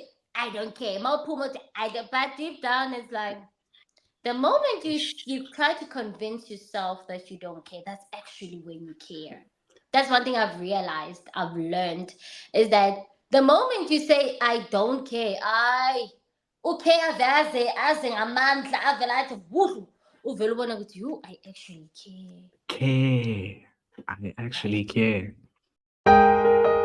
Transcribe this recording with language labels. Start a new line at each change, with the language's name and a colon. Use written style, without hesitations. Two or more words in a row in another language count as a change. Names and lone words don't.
English: I don't care. More Puma, I don't. But deep down, it's like the moment you try to convince yourself that you don't care, that's actually when you care. That's one thing I've realized. I've learned is that the moment you say I don't care,
Zulu: okay aze ngamandla avela athi vuhu uvela ubona ukuthi
English: you I actually care. Care. I actually care.